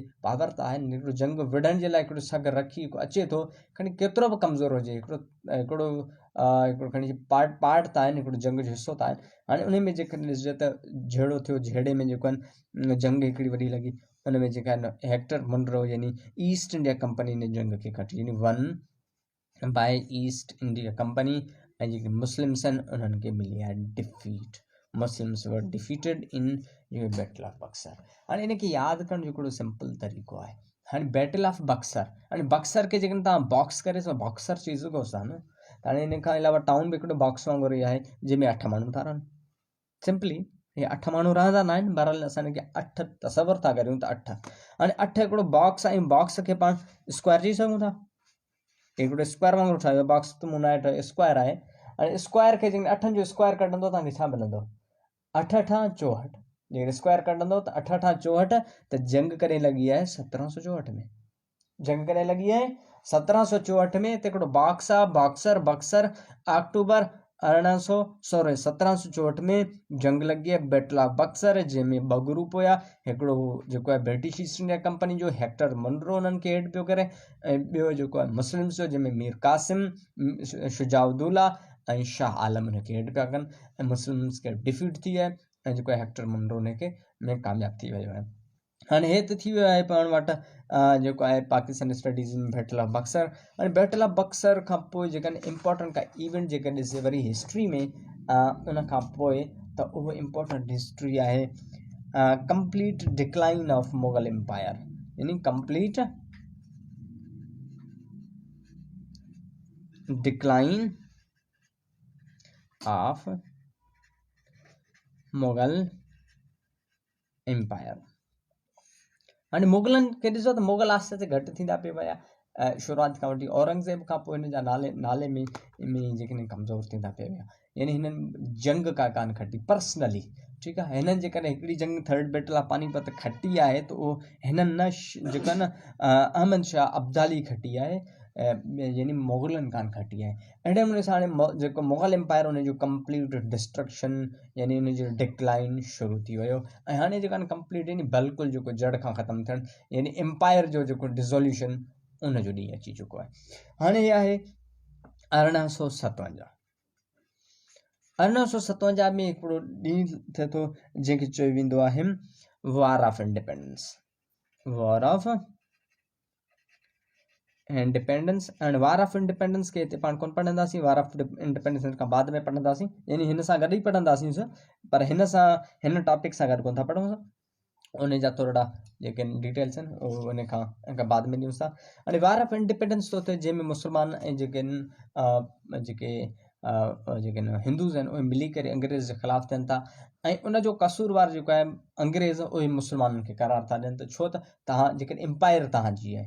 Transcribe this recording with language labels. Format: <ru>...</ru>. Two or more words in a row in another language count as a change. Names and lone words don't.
<sd>पावर त आहे, हिकिड़ो जंग विढ़ण जे लाइ हिकिड़ो सग रखी अचे थो, खणी केतिरो बि कमज़ोर हुजे, हिकिड़ो खणी पार्ट त आहिनि, हिकिड़ो जंग जो हिसो त आहे। हाणे उन में जेकॾहिं ॾिसिजे त जहिड़ो थियो, जहिड़े में जेको आहिनि जंग हिकिड़ी वॾी लॻी, उन में जेका आहिनि हेक्टर मुनरो यानी ईस्ट इंडिया कंपनी ने जंग खे खटी,</sd> <en>यानी won by East India Company.</en> <sd>ऐं जेके मुस्लिम्स आहिनि उन्हनि खे मिली आहे डिफीट।</sd> <en>Muslims were defeated in Battle of Buxar.</en> <sd>हाणे इनखे यादि करण जो हिकिड़ो सिंपल तरीक़ो आहे। हाणे बैटल ऑफ बक्सर, हाणे बक्सर खे जेकॾहिं तव्हां बॉक्स करे बॉक्सर चई सघो था न, त हाणे इन खां अलावा टाउन बि हिकिड़ो बॉक्स वांगुरु ई आहे, जंहिंमें 8 माण्हू था रहनि। सिंपली हे 8 माण्हू रहंदा न आहिनि, बहरहाल असां हिनखे 8 तसवर था करियूं त 8। हाणे 8 हिकिड़ो बॉक्स आहे, बॉक्स खे पाण स्क्वायर चई सघूं था। हिकिड़ो स्क्वायर वांगुरु ठाहियो, बॉक्स त मूं न ठाहियो, स्क्वायर आहे। हाणे स्क्वायर खे जेकॾहिं 8 जो स्क्वायर कढंदो तव्हांखे छा मिलंदो? 8 × 64। जेकॾहिं स्क्वायर कढंदो त 8 × 64। त जंग कॾहिं लॻी आहे? 1764 में। जंग कॾहिं लॻी आहे? 1764 में। त हिकिड़ो बॉक्स आहे बक्सर अक्टूबर 1764 में जंग लॻी आहे बैटल ऑफ बक्सर, जंहिंमें 2 ग्रुप हुया। हिकिड़ो जेको आहे ब्रिटिश ईस्ट इंडिया कंपनी जो हेक्टर मुनरो उन्हनि खे हेड पियो करे, ऐं ॿियो जेको आहे मुस्लिम्स जो, जंहिंमें मीर कासिम, शुजाउद्दौला ऐं शाह आलम हुनखे हेड पिया कनि ऐं मुस्लिम्स खे डिफीट थी आहे ऐं जेको आहे हेक्टर मुनरो हुनखे में कामयाबु थी वियो आहे। हाणे हे त थी वियो आहे पाण वटि जेको आहे पाकिस्तान स्टडीज़ में बैटल ऑफ बक्सर। हाणे बैटल ऑफ बक्सर खां पोइ जेका इम्पोर्टेंट का इवेंट जेका ॾिसे वरी हिस्ट्री में उन खां पोइ त उहो</sd> <en>important history</en> <sd>आहे</sd> <en>complete decline of Mughal Empire,</en> <sd>यानी</sd> <en>complete decline of Mughal Empire.</en> <sd>हाणे मुगलनि खे ॾिसो त मुगल आस्ते आस्ते घटि थींदा पिया विया, शुरूआति खां वठी औरंगज़ेब खां पोइ हिन जा नाले में जेके कमज़ोर थींदा पिया विया, यानी हिननि जंग का कान खटी पर्सनली, ठीकु आहे। हिननि जेकॾहिं हिकिड़ी जंग थर्ड बैटल ऑफ पानीपत खटी आहे त उहो हिननि न जेका न अहमद शाह अब्दाली खटी आहे, यानी मुगलनि कान खटी आहे। अहिड़े नमूने सां हाणे जेको मुगल एम्पायर हुनजो</sd> <en>complete destruction</en> <sd>यानी हुनजो डिक्लाइन शुरू थी वियो ऐं हाणे जेका कंप्लीट यानी बिल्कुलु जेको जड़ खां ख़तमु थियणु, यानी एम्पायर जो जेको डिज़ोल्यूशन उनजो ॾींहुं अची चुको आहे। हाणे हे आहे 1857। 1857 में हिकिड़ो ॾींहुं थिए थो जंहिंखे चयो वेंदो आहे वॉर ऑफ इंडिपेंडेंस। वॉर ऑफ इंडिपेंडेंस एंड वार ऑफ इंडिपेंडेंस के हिते पाण कोन पढ़ंदासीं, वार ऑफ इंडिपेंडेंस खां बाद में पढ़ंदासीं, यानी हिन सां गॾु ई पढ़ंदासीं, पर हिन टॉपिक सां गॾु कोन था पढ़ूं, उन जा थोरा जेके डिटेल्स आहिनि उहो उन खां बाद में ॾियूं था। हाणे वार ऑफ इंडिपेंडेंस थो थिए जंहिंमें मुस्लमान ऐं जेके हिंदूज़ आहिनि उहे मिली करे अंग्रेज़ जे ख़िलाफ़ु थियनि था ऐं उनजो कसूरवार जेको आहे अंग्रेज़ उहे मुस्लमाननि खे करार था ॾियनि त छो त तव्हां जेके एम्पायर तव्हांजी आहे।</sd>